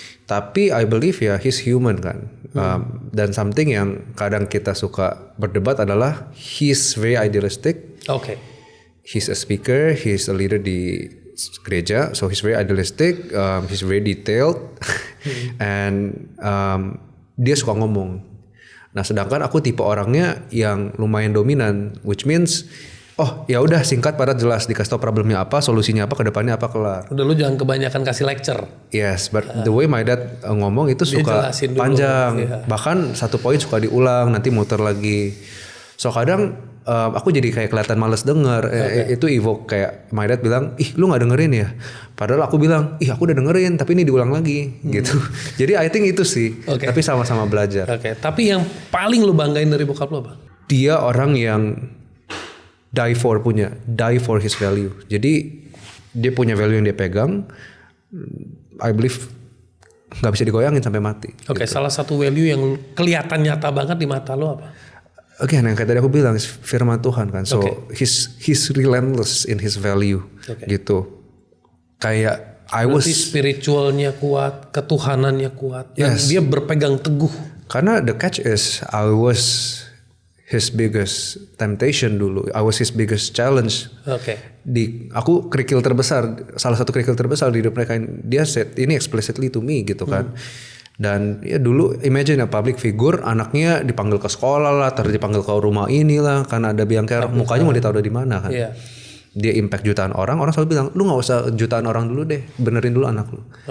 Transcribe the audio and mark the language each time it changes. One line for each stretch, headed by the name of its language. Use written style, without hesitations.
Indonesian: Tapi
English: I believe
Indonesian: ya
English: he's human
Indonesian: kan. Dan something yang kadang kita suka berdebat adalah
English: he's very idealistic.
Indonesian: He's a speaker, he's a leader di gereja, so he's very idealistic, he's very detailed, and dia suka ngomong. Nah, sedangkan aku tipe orangnya yang lumayan dominan,
English: which means
Indonesian: ya udah singkat padat jelas, dikasih tau problemnya apa, solusinya apa, kedepannya apa, kelar. Udah, lu jangan kebanyakan kasih lecture.
English: Yes, but the way my dad
Indonesian: ngomong itu suka panjang, bahkan satu poin suka diulang, nanti muter lagi. So kadang aku jadi kayak kelihatan males denger. Itu evoke kayak
English: my dad
Indonesian: bilang, lu nggak dengerin ya? Padahal aku bilang, aku udah dengerin, tapi ini diulang lagi, gitu. Jadi
English: I think
Indonesian: itu sih. Tapi sama-sama belajar. Tapi yang paling lu banggain dari bokap lu apa? Dia orang yang
English: die for his value.
Indonesian: Jadi dia punya value yang dia pegang.
English: I believe
Indonesian: nggak bisa digoyangin sampai mati. Gitu. Salah satu value yang kelihatan nyata banget di mata lu apa? Yang kayak tadi aku bilang firman Tuhan kan.
English: So he's relentless in his value,
Indonesian: gitu. Kayak berarti spiritualnya kuat, ketuhanannya kuat, dan dia berpegang teguh.
English: Karena the catch is I was his biggest temptation
Indonesian: dulu.
English: I was his biggest challenge.
Indonesian: Aku kerikil terbesar, salah satu kerikil terbesar di hidup mereka. Dia said ini
English: explicitly to me,
Indonesian: gitu kan. Dan ya dulu
English: imagine a public figure,
Indonesian: anaknya dipanggil ke sekolah lah, dipanggil ke rumah inilah karena ada biang kerok, mukanya mau ditaruh di mana kan. Dia impact jutaan orang selalu bilang, lu nggak usah jutaan orang dulu deh, benerin dulu anak lu.